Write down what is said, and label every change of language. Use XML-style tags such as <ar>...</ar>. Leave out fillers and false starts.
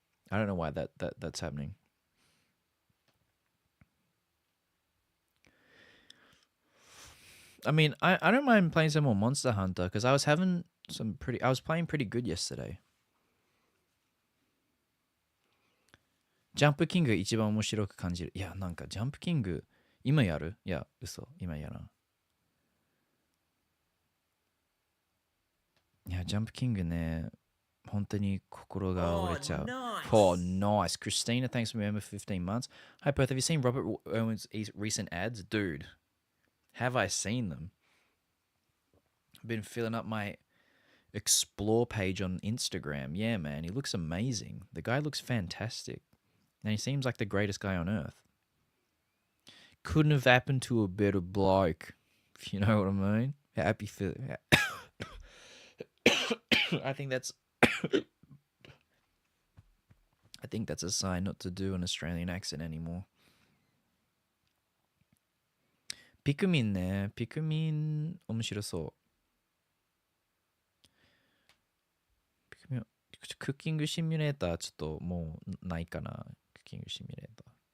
<en>I don't know why that's happening. I mean, I don't mind playing some more Monster Hunter because I was playing pretty good yesterday.</en> <ja>ジャンプキングが一番面白く感じる。いや、なんかジャンプキング、今やる？いや、嘘、今やらん。いや、ジャンプキングね、本当に心が折れちゃう。</ja> <en>Oh, Oh, nice. Christina, thanks for remember 15 months. Hi, Perth. Have you seen Robert Owen's recent ads? Dude, have I seen them? I've been filling up my explore page on Instagram. Yeah, man, he looks amazing. The guy looks fantastic. And he seems like the greatest guy on earth. Couldn't have happened to a better bloke, if you know what I mean. Happy for... I think that's... I think that's a sign not to do an Australian accent anymore.</en> <ja>Pikmin ね。 Pikmin 面白そう。 Pikmin クッキングシミュレーターちょっともうないかな。クッキングシミュレーター。</ja>